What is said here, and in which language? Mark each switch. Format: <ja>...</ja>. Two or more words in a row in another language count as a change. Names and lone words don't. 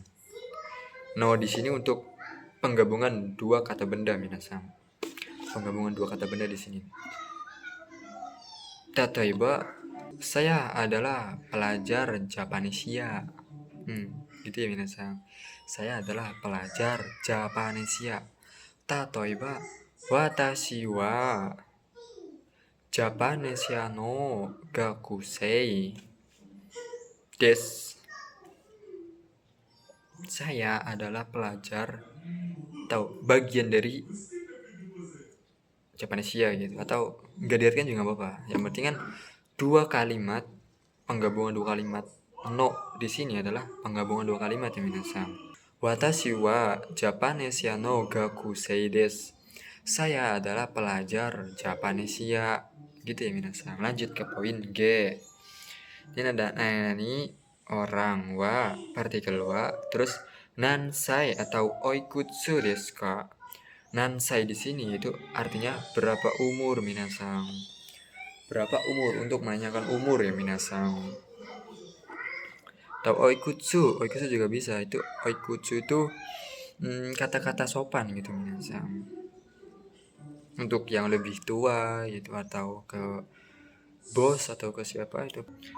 <id>No di sini untuk penggabungan dua kata benda minasang. Penggabungan dua kata benda di sini. Tataiba saya adalah pelajar Japanesia. Gitu ya minasang. Saya adalah pelajar Japanesia.</id> <ja>例えば私はジャパネシアの学生です.</ja> <id>Saya adalah pelajar atau bagian dari Japanesia gitu, atau nggak diartikan juga nggak apa-apa. Yang penting kan dua kalimat, penggabungan dua kalimat. No di sini adalah penggabungan dua kalimat ya minasan.</id> <ja>私はジャパネシアの学生です.</ja> <id>Saya adalah pelajar Japanesia gitu ya minasan. Lanjut ke poin G. Ini ada nani orang, wa partikel wa, terus nansai atau</id> <ja>おいくつですか.</ja> <id>Nansai di sini itu artinya berapa umur minasan. Berapa umur, untuk menanyakan umur ya minasan. Atau oikutsu juga bisa. Itu oikutsu itu kata-kata sopan gitu minasan. Untuk yang lebih tua gitu, atau ke bos atau ke siapa itu.</id>